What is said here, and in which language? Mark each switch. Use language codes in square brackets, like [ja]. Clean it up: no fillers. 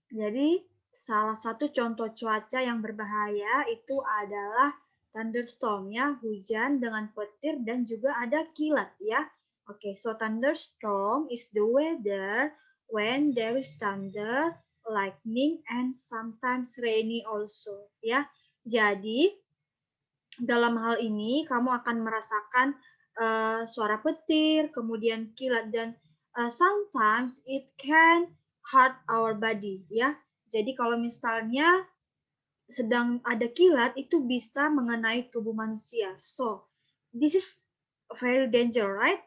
[id] Jadi, salah satu contoh cuaca yang berbahaya itu adalah thunderstorm ya, hujan dengan petir dan juga ada kilat ya. [en] Oke, so thunderstorm is the weather when there is thunder, lightning, and sometimes rainy also ya. [id] Jadi, dalam hal ini kamu akan merasakan suara petir, kemudian kilat dan [en] sometimes it can hurt our body [id] ya. Jadi kalau misalnya sedang ada kilat itu bisa mengenai tubuh manusia. [en] So, this is very danger, right?